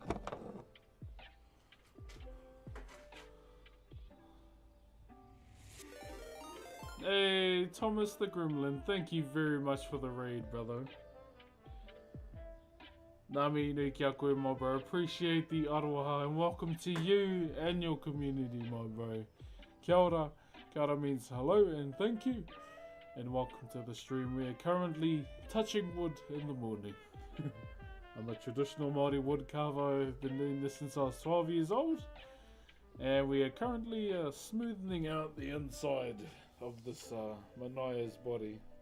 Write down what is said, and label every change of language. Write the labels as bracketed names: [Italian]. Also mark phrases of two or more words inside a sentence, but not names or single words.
[English] Hey, Thomas the Gremlin, thank you very much for the raid, brother. [Māori] Nami no kia koe, [English] my bro. Appreciate the aroha and welcome to you and your community, my bro. [Māori] Kia ora. Kia ora [English] means hello and thank you. And welcome to the stream. We are currently touching wood in the morning. I'm a traditional Maori wood carver. I've been doing this since I was 12 years old. And we are currently smoothing out the inside of this Manaya's body.